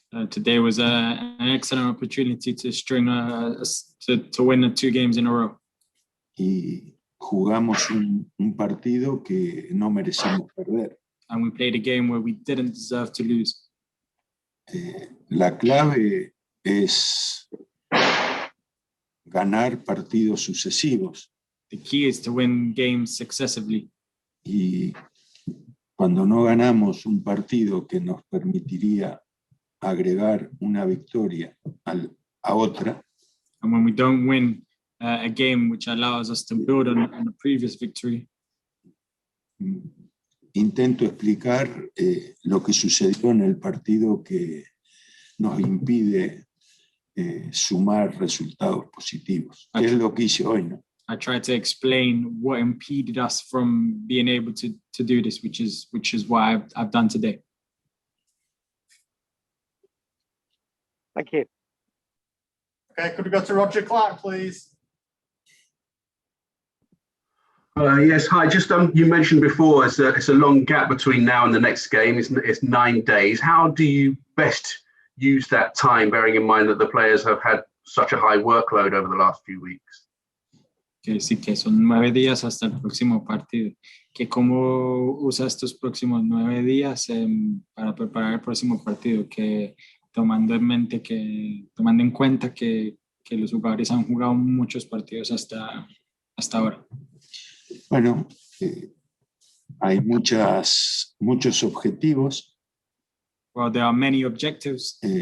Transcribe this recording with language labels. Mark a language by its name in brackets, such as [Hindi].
[English] Today was an excellent opportunity to string to win 2 games in a row. [Spanish] Y jugamos un partido que no merecimos perder. [English] And we played a game where we didn't deserve to lose. [Spanish] La clave es ganar partidos sucesivos. [English] The key is to win games successively. [Spanish] Y cuando no ganamos un partido que nos permitiría agregar una victoria a otra, [English] and when we don't win a game which allows us to build on a previous victory, [Spanish] intento explicar lo que sucedió en el partido que nos impide sumar resultados positivos. Es lo que hice hoy, ¿no? [English] I try to explain what impeded us from being able to do this, which is what I've done today. Thank you. Okay, could we go to Roger Clark, please? Yes, hi. Just you mentioned before it's a long gap between now and the next game. It's 9 days. How do you best use that time, bearing in mind that the players have had such a high workload over the last few weeks? [Spanish] Quiere decir que son 9 días hasta el próximo partido. Que cómo usa estos próximos 9 días para preparar el próximo partido. Que tomando en cuenta que los jugadores han jugado muchos partidos hasta ahora. Bueno, hay muchos objetivos. [English] Well, there are many objectives.